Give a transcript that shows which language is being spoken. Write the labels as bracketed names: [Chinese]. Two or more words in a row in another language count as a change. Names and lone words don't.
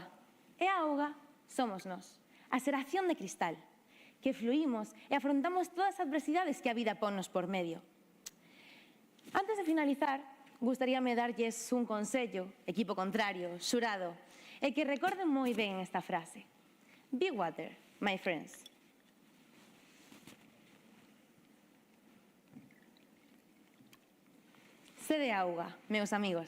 [Galician] E a auga somos nós, a xeración de cristal, que fluímos e afrontamos todas as adversidades que a vida ponnos por medio. Antes de finalizar, gustaríame darlles un consello, equipo contrario, xurado, e que recorden moi ben esta frase. [English] Be water, my friends. [Galician] Sede auga, meus amigos.